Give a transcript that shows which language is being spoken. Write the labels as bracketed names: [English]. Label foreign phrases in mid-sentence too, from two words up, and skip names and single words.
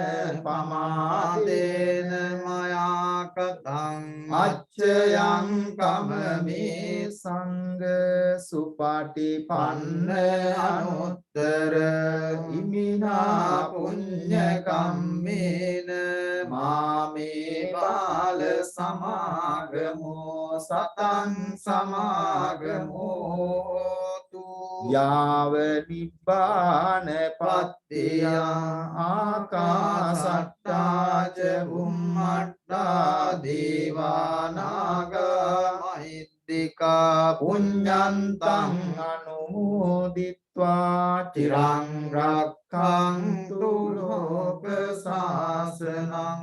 [Pali] පමාදේන මයා කතං අච්චයං කමමි සංඝ සුපටිපන්න අනුත්තර ඉමිනා පුඤ්ඤ කම්මේන මාමේ බාල සමාගමෝ සතං සමාගමෝ යාව නිබ්බාන පත්තිය ආකාසට්ටා ච බුම්මට්ටා දේවානාගා මහිද්దికා පුඤ්ඤන්තං අනුමෝදිත්වා චිරං රක්ඛන්තු ලෝක සාසනං